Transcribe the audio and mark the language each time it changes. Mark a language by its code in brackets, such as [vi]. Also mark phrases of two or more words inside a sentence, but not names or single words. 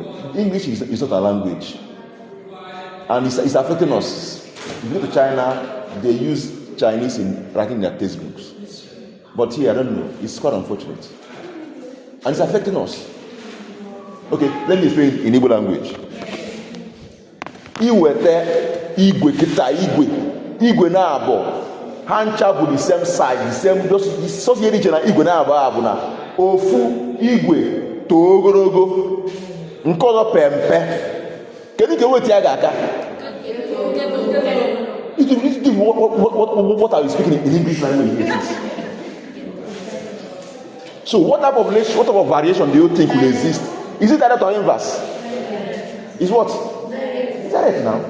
[en] English is not a language, and it's affecting us. If you go to China, they use Chinese in writing their textbooks. But here, I don't know. It's quite unfortunate. And it's affecting us. Okay, let me explain it in Igbo language. [ig] Iwete igwe kita igwe na abo hancha bụ [en] the same size, the same just so here [ig] na igwe na abo abụ na ofu igwe to ogologo nke ọzọ pempe. Kedu ka weti ya ga-aka? [en] What are you speaking in English language? So what type of variation do you think will exist? Is it direct or inverse? Is what? Is that it now?